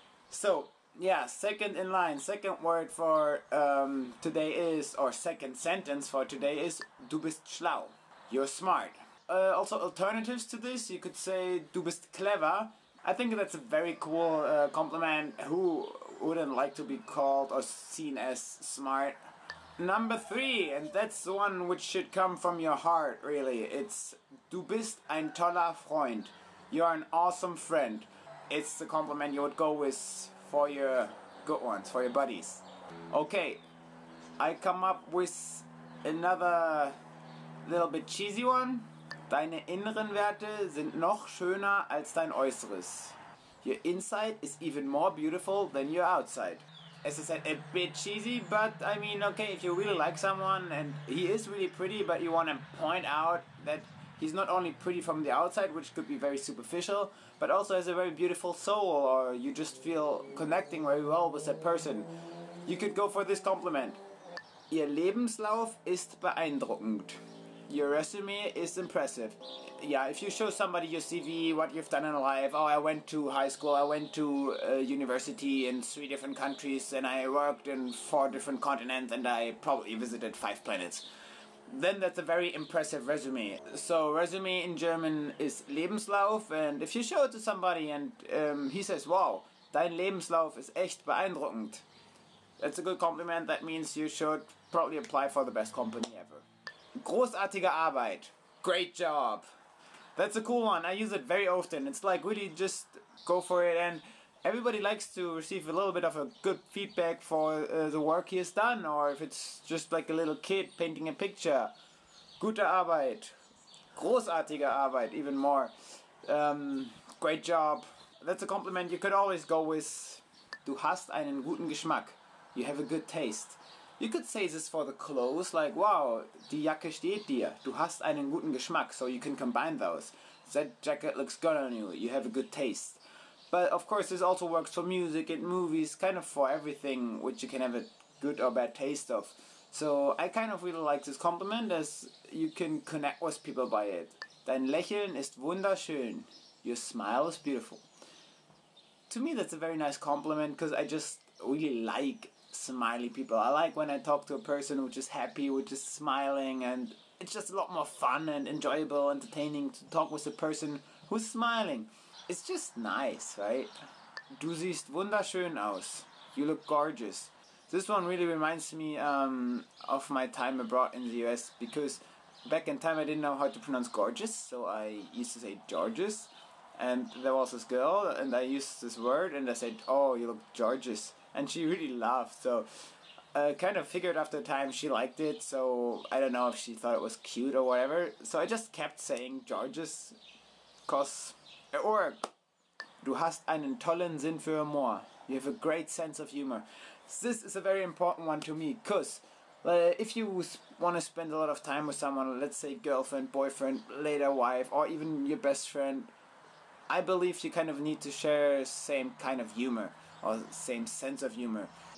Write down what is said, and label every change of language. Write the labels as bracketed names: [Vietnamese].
[English] So, yeah, second in line, second word for today is, or second sentence for today is, [German] du bist schlau. [English] You're smart. Also, alternatives to this, you could say, [German] du bist clever. [English] I think that's a very cool compliment. Who wouldn't like to be called or seen as smart? Number 3, and that's the one which should come from your heart, really. It's, [German] du bist ein toller Freund. [English] You're an awesome friend. It's the compliment you would go with for your good ones, for your buddies. Okay, I come up with another little bit cheesy one. [German] Deine inneren Werte sind noch schöner als dein Äußeres. [English] Your inside is even more beautiful than your outside. As I said, a bit cheesy, but I mean, okay, if you really like someone and he is really pretty, but you want to point out that he's not only pretty from the outside, which could be very superficial, but also has a very beautiful soul, or you just feel connecting very well with that person, you could go for this compliment. [German] Ihr Lebenslauf ist beeindruckend. [English] Your resume is impressive. Yeah, if you show somebody your CV, what you've done in life, oh, I went to high school, I went to university in 3 different countries, and I worked in 4 different continents, and I probably visited 5 planets. Then that's a very impressive resume. So resume in German is Lebenslauf, and if you show it to somebody and he says, wow, [German] dein Lebenslauf ist echt beeindruckend, [English] that's a good compliment. That means you should probably apply for the best company ever. [German] Großartige Arbeit. [English] Great job. That's a cool one. I use it very often. It's like really just go for it, and everybody likes to receive a little bit of a good feedback for the work he has done, or if it's just like a little kid painting a picture. [German] Gute Arbeit. Großartige Arbeit, [English] even more. Great job. That's a compliment you could always go with. [German] Du hast einen guten Geschmack. [English] You have a good taste. You could say this for the clothes, like, wow, [German] die Jacke steht dir. Du hast einen guten Geschmack, [English] so you can combine those. That jacket looks good on you. You have a good taste. But of course, this also works for music and movies, kind of for everything which you can have a good or bad taste of. So I kind of really like this compliment, as you can connect with people by it. [German] Dein Lächeln ist wunderschön. [English] Your smile is beautiful. To me, that's a very nice compliment, because I just really like smiley people. I like when I talk to a person which is happy, which is smiling, and it's just a lot more fun and enjoyable, entertaining to talk with a person who's smiling. It's just nice, right? [German] Du siehst wunderschön aus. [English] You look gorgeous. This one really reminds me of my time abroad in the US, because back in time I didn't know how to pronounce gorgeous, so I used to say Georges, and there was this girl and I used this word and I said, oh, you look gorgeous, and she really laughed. So I kind of figured after time she liked it, so I don't know if she thought it was cute or whatever, so I just kept saying Georges, cause it worked. [German] Du hast einen tollen Sinn für Humor. [English] You have a great sense of humor. This is a very important one to me, because if you want to spend a lot of time with someone, let's say girlfriend, boyfriend, later wife, or even your best friend, I believe you kind of need to share same kind of humor, or same sense of humor.